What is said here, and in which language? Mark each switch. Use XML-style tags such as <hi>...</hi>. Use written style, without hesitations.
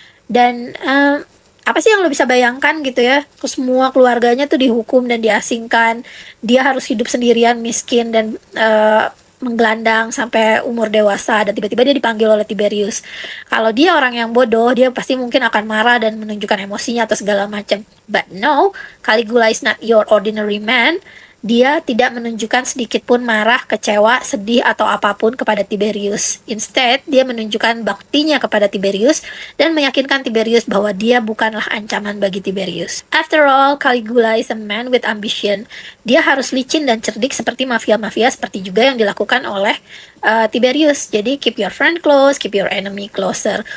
<id>Dan apa sih yang lo bisa bayangkan gitu ya, semua keluarganya tuh dihukum dan diasingkan, dia harus hidup sendirian, miskin dan menggelandang sampai umur dewasa, dan tiba-tiba dia dipanggil oleh Tiberius. Kalau dia orang yang bodoh, dia pasti mungkin akan marah dan menunjukkan emosinya atau segala macam.</id> <en>But no, Caligula is not your ordinary man.</en> <id>Dia tidak menunjukkan sedikit pun marah, kecewa, sedih, atau apapun kepada Tiberius.</id> <en>Instead,</en> <id>dia menunjukkan baktinya kepada Tiberius dan meyakinkan Tiberius bahwa dia bukanlah ancaman bagi Tiberius.</id> <en>After all, Caligula is a man with ambition.</en> <id>Dia harus licin dan cerdik seperti mafia-mafia seperti juga yang dilakukan oleh Tiberius. Jadi</id> <en>keep your friend close, keep your enemy closer.</en>